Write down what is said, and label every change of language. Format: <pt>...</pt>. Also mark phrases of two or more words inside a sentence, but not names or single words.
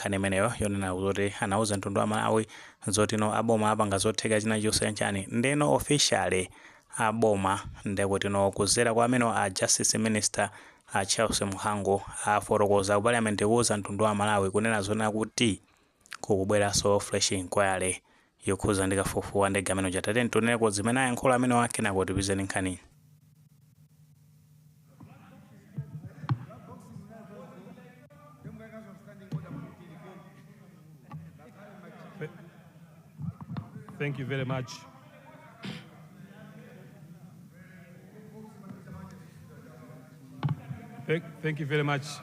<ny>nkhani imeneyo yonena kuti anauza mtundu wa Malawi zotino aboma apanga zotheka chinachonse nchani ndeno officially aboma ndekutino kuzera kwa amene a</ny> <en>Justice Minister</en> <ny>a Charles Muhango afotokoza ku parliament kuuza mtundu wa Malawi kunena zona kuti kukubweranso</ny> <en>fresh inquiry</en> <ny>yokhuza ndi kafukufuku ndi gameno chatate ntuneko zimene ayankhula amene wake nako tipizeni nkhani.</ny> <en>Thank you very much. Thank you very much.</en>